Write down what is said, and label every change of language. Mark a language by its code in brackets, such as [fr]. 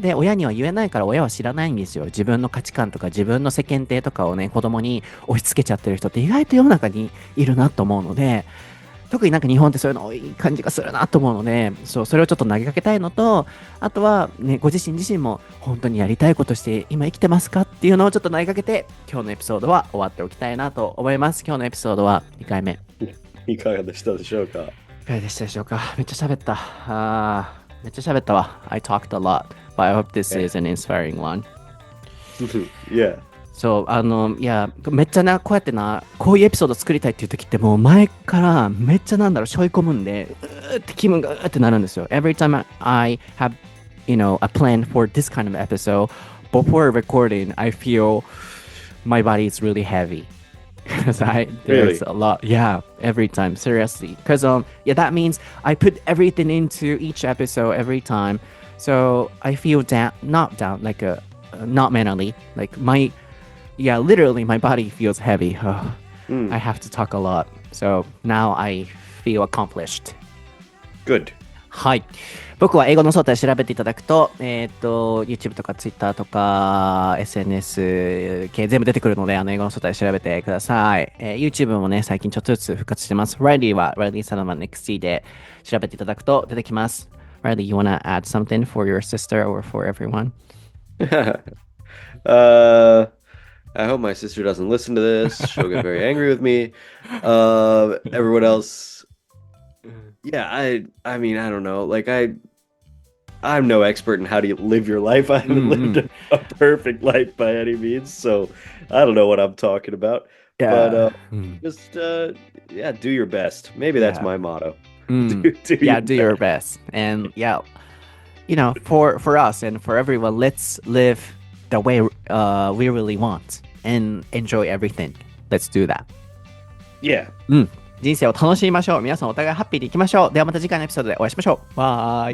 [ja] で、親には言えないから親は知らないんですよ。自分の価値観とか自分の世間体とかをね、子供に押し付けちゃってる人って意外と世の中にいるなと思うので、特に日本ってそういうの多い感じがするなと思うので、それをちょっと投げかけたいのと、あとはね、ご自身自身も本当にやりたいことして今生きてますかっていうのをちょっと投げかけて、今日のエピソードは終わっておきたいなと思います。今日のエピソードは2回目。いかがでしたでしょうか？いかがでしたでしょうか？めっちゃ喋った。めっちゃ喋ったわ。 [en] I talked a lot, but I hope this is an inspiring one. Yeah. [ja] いや、めっちゃこうやってこういうエピソード作りたいっていう時ってもう前からめっちゃ背負い込むんで、って気分がってなるんですよ。 [en] Every time I have, a plan for this kind of episode, before recording, I feel my body is really heavy. Because there's a lot, yeah, every time, seriously. Because that means I put everything into each episode every time, so I feel not down, not mentally, literally my body feels heavy. I have to talk a lot, so now I feel accomplished. Good. [ja] はい。僕は英語のソータで調べていただくと、YouTube とか Twitter とか SNS 系全部出てくるので、英語のソータで調べてください。 YouTube もね、最近ちょっとずつ復活してます。Riley は Riley Salman XC で調べていただくと出てきます。 [en] Riley, you wanna add something for your sister or for everyone? I hope my sister doesn't listen to this. She'll get very angry with me. Everyone else, yeah, I mean, I don't know. I'm no expert in how to live your life. I haven't lived a perfect life by any means, so I don't know what I'm talking about. Yeah. But just do your best. Maybe that's my motto. Do your best. And for us and for everyone, let's live the way we really want and enjoy everything. Let's do that. Yeah. [ja] 人生を楽しみましょう。皆さんお互いハッピーでいきましょう。ではまた次回のエピソードでお会いしましょう。バイ。